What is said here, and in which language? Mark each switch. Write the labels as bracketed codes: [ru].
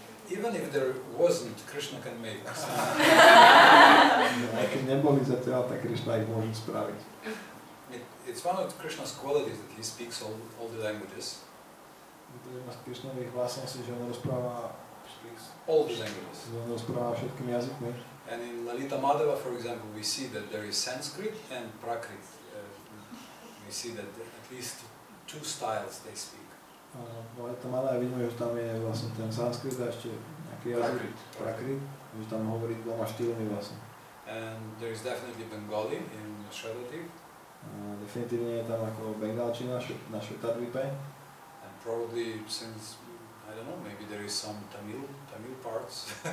[en] Even if there wasn't, Krishna can make us. [sk] Aj keď neboli zatiaľ, tak Krišna ich môže spraviť. [en] It's one of Krishna's qualities that he speaks all the languages. [sk] To je jedna z Krišnových vlastností, že on rozpráva [en] all the languages. [sk] Že on rozpráva všetkými jazykmi. [en] And in Lalita Madhava, for example, we see that there is Sanskrit and Prakrit. We see that at least two styles they speak. [sk] V Lalita Madhava vidíme, že tam je vlastne ten sanskrit a ešte nejaký jazyk Prakrit, že tam hovorí dvoma štýlmi vlastne. [en] And there is definitely Bengali in Shradhadeep. [sk] Definitívne je tam ako bengalčina na Švetadvipe. [en] And probably since, I don't know, maybe there is some Tamil parts.